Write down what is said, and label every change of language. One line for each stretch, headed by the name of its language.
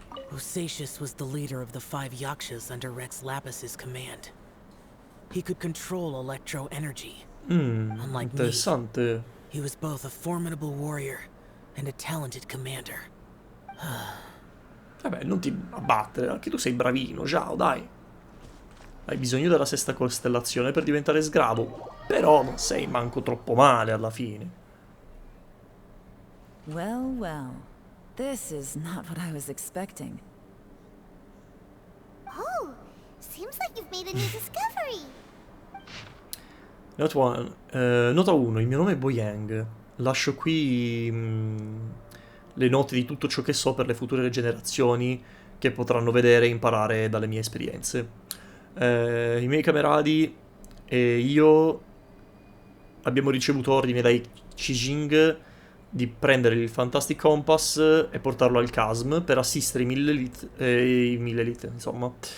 English: Bosacious was the leader of the 5 Yakshas under Rex Lapis's command. He could control electro energy. Unlike me,
Italian: Interessante.
English: he was both a formidable warrior and a talented commander.
Italian: Vabbè, non ti abbattere, anche tu sei bravino, ciao, dai. Hai bisogno della 6ª costellazione per diventare sgravo. Però non sei manco troppo male alla fine.
English: Well, well. This is not what I was expecting. Oh, seems like you've made a new discovery.
Italian: Nota 1, il mio nome è Boyang. Lascio qui le note di tutto ciò che so per le future generazioni che potranno vedere e imparare dalle mie esperienze. I miei cameradi e io abbiamo ricevuto ordine dai Qijing di prendere il Fantastic Compass e portarlo al Chasm per assistere i Millelith, insomma.